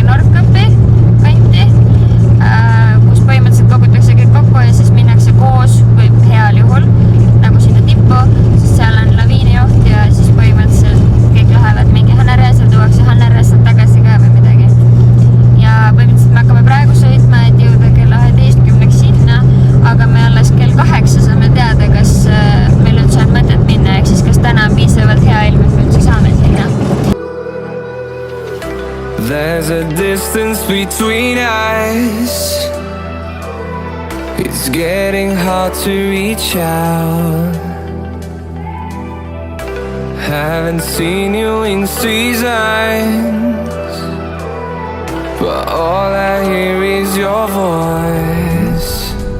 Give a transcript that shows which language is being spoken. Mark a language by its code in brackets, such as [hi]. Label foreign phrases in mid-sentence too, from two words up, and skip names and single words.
[et] Nordkampi kanti, kus põhimõtteliselt kogutakse kõik kokku ja siis minnakse koos või heal juhul nagu sinna tippu, siis seal on laviinijoht ja siis põhimõtteliselt kõik lähevad mingi Hannereesel, tuuakse Hannereesel tagasi ka või midagi. Ja põhimõtteliselt me hakkame praegu sõitma, et jõuda kella 11 sinna, aga me alles kell 8 saame teada, kas meil üldse on mõtet minna, ehk siis kas täna on piisavalt hea ilm, et me üldse saame sinna. [en] There's a distance between us. It's getting hard to reach out. Haven't seen you in seasons, but all I hear is your voice.